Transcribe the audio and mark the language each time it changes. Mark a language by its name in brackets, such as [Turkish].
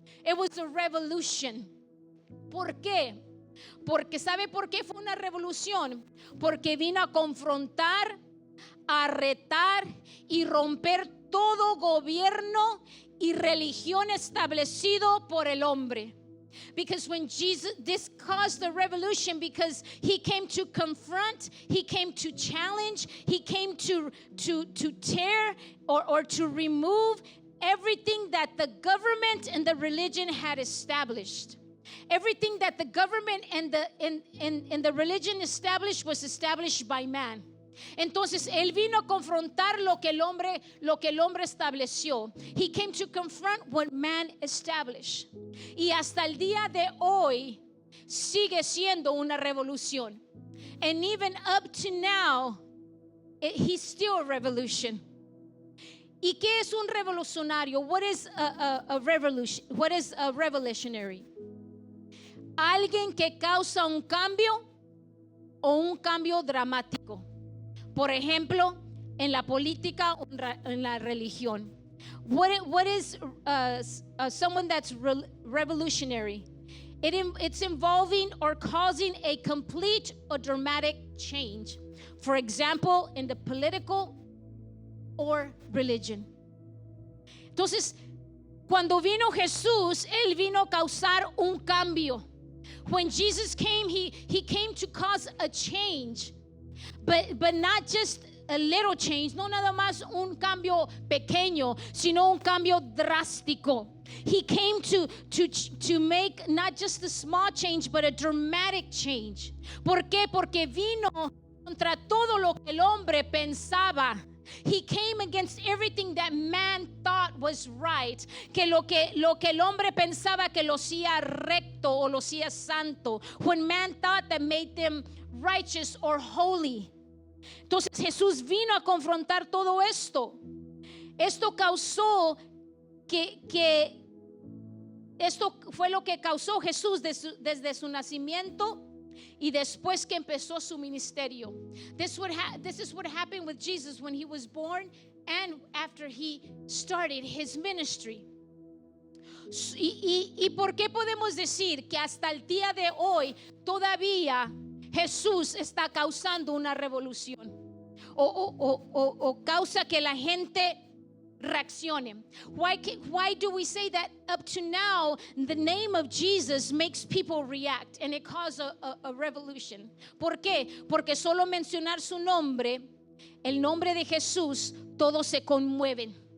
[English] It was a revolution. [Spanish] ¿Por qué? Porque ¿sabe por qué fue una revolución? Porque vino a confrontar, a retar y romper todo gobierno y religión establecido por el hombre. [English] Because when this caused the revolution, because he came to confront, he came to challenge, he came to tear or to remove everything that the government and the religion had established. Everything that the government and the religion established was established by man. [Spanish] Entonces él vino a confrontar lo que el hombre estableció. [English] He came to confront what man established. [Spanish] Y hasta el día de hoy sigue siendo una revolución. [English] And even up to now, he's still a revolution. [Spanish] ¿Y qué es un revolucionario? [English] What is a revolution? What is a revolutionary? [Spanish] Alguien que causa un cambio o un cambio dramático. Por ejemplo, en la política o en la religión. [English] What is someone that's revolutionary? it's involving or causing a complete or dramatic change. For example, in the political or religion. [Spanish] Entonces, cuando vino Jesús, Él vino a causar un cambio. [English] When Jesus came, he came to cause a change. But not just a little change, [Spanish] no nada más un cambio pequeño, sino un cambio drástico. [English] He came to make not just a small change, but a dramatic change. [Spanish] ¿Por qué? Porque vino contra todo lo que el hombre pensaba. [English] He came against everything that man thought was right. [Spanish] Que lo que el hombre pensaba que lo hacía recto o lo hacía santo. [English] When man thought that made them righteous or holy. [Spanish] Entonces Jesús vino a confrontar todo esto. Esto causó que esto fue lo que causó Jesús desde su nacimiento y después que empezó su ministerio. [English] This is what happened with Jesus when he was born and after he started his ministry. [Spanish] ¿Y por qué podemos decir que hasta el día de hoy todavía Jesús está causando una revolución o causa que la gente reaccione? [English] Why do we say that up to now the name of Jesus makes people react and it causes a revolution? [Spanish] ¿Por qué? Porque solo mencionar su nombre, el nombre de Jesús, todos se conmueven.